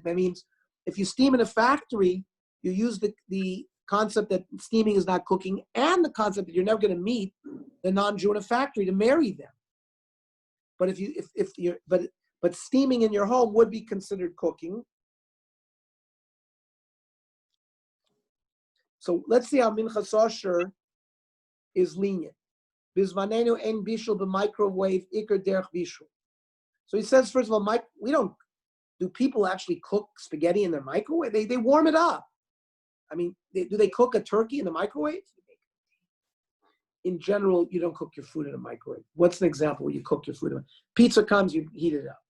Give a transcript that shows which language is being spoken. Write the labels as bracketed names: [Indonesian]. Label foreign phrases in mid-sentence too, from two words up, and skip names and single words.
[English] That means if you steam in a factory, you use the concept that steaming is not cooking and the concept that you're never going to meet the non-Jew in a factory to marry them. But but steaming in your home would be considered cooking. So let's see how Minchas Osher is lenient. [Hebrew] בזמננו אין בישול במיקרוויב עיקר דרך בישול. [English] So he says, first of all, do people actually cook spaghetti in their microwave? They warm it up. I mean, do they cook a turkey in the microwave? In general, you don't cook your food in a microwave. What's an example where you cook your food? Pizza comes, you heat it up.